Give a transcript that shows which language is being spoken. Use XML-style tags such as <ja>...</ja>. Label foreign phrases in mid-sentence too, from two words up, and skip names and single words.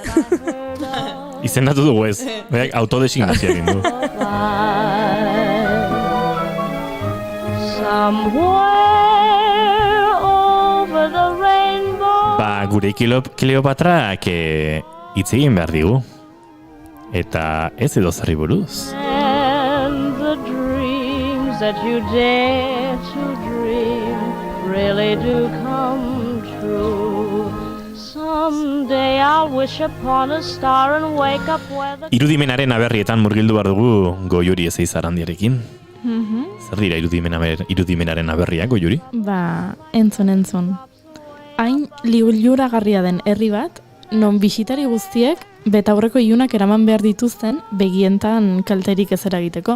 <eu>Izendatu dugu ez, beak autodesignazioa egin du. Somewhere gure Kleopatrak hitz egin behar digu. Eta ez edo zerri buruz.</eu> <en>And the dreams that you dare to dream really do come true. Someday I'll wish upon a star and wake up where the...</en> <eu>Irudimenaren aberrietan murgildu behar dugu Goiuri Ezeizarandiarekin. Zer dira irudimenaren aberriak, Goiuri? Entzun. Hain liuragarria den herri bat, non bisitari guztiek betaurreko ilunak eraman behar dituzten begientan kalterik ez eragiteko.</eu>